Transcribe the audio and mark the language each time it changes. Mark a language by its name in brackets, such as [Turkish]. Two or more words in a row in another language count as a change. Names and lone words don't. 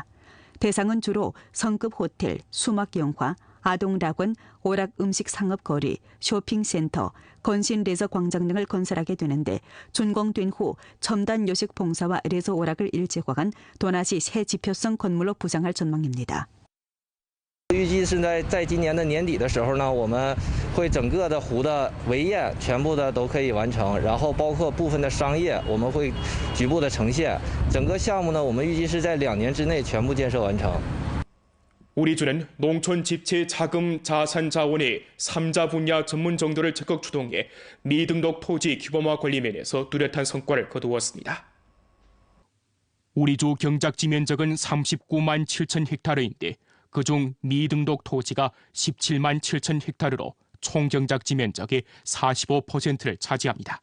[Korean] 대상은 주로 성급 호텔, 수막영화, 아동락원, 오락 음식 상업거리, 쇼핑센터, 건신 레저 광장 등을 건설하게 되는데 준공된 후 첨단 요식 봉사와 레저 오락을 일제화한 도나시 새 지표성 건물로 부상할 전망입니다. [Chinese] 预计是在今年的年底的时候呢，我们会整个的湖的围堰全部的都可以完成，然后包括部分的商业我们会局部的呈现。整个项目呢，我们预计是在2年之内全部建设完成。 [Korean] 우리주는 농촌 집체 자금 자산 자원의 3자 분야 전문 정도를 적극 추동해 미등록 토지 규범화 관리 면에서 뚜렷한 성과를 거두었습니다. 우리주 경작지 면적은 39만 7천 헥타르인데 그중 미등록 토지가 17만 7천 헥타르로 총경작지 면적의 45%를 차지합니다.